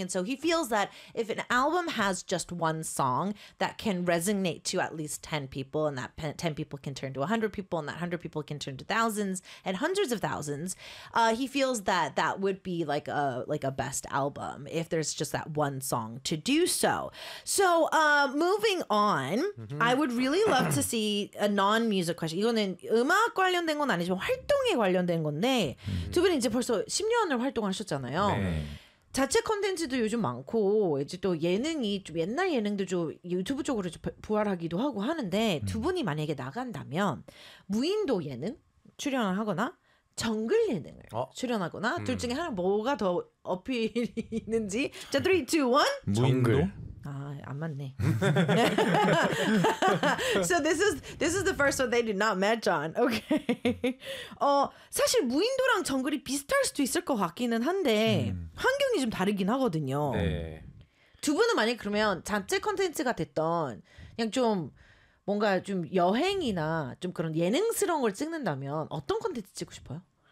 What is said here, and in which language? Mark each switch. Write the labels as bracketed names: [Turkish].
[English] And so he feels that if an album has just one song that can resonate to at least 10 people, and that 10 people can turn to 100 people, and that 100 people can turn to thousands and hundreds of thousands, he feels that that would be like a best album if there's just that one song to do so. So moving on, mm-hmm. I would really love to see a non-music question. [Korean] 음악 관련된 건 아니지만 활동에 관련된 건데 두 분이 이제 벌써 10년을 활동하셨잖아요. 네. 자체 콘텐츠도 요즘 많고 이제 또 예능이 좀 옛날 예능도 좀 유튜브 쪽으로 좀 부활하기도 하고 하는데 두 분이 만약에 나간다면 무인도 예능 출연을 하거나 정글 예능을 출연하거나 둘 중에 하나 뭐가 더 어필이 있는지 자 3, 2, 1 정글 [English] So this is the first one they did not match on. Okay. [Korean] 사실 무인도랑 정글이 비슷할 수도 있을 것 같기는 한데 환경이 좀 다르긴 하거든요. 네. 두 분은 만약 그러면 자체 콘텐츠가 됐던 그냥 좀 뭔가 좀 여행이나 좀 그런 예능스러운 걸 찍는다면 어떤 콘텐츠 찍고 싶어요?